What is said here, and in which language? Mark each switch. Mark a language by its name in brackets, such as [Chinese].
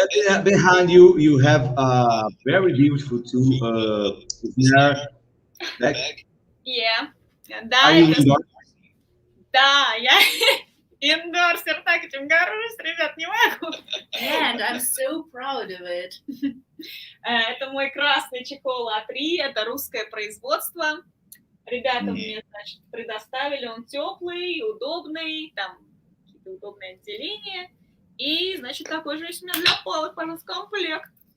[English] And behind you have a very beautiful snare deck. Yeah. Are you indoor? [Russian] Да, я индорсер, так этим горжусь, ребят, не могу. [English] Yeah, and I'm so proud of it. [Russian] Это мой красный чехол А3, это русское производство. Ребята мне, значит, предоставили, он теплый, удобный, там какие-то удобные отделения. И, значит, такой же есть у меня для палок, пожалуйста, комплект.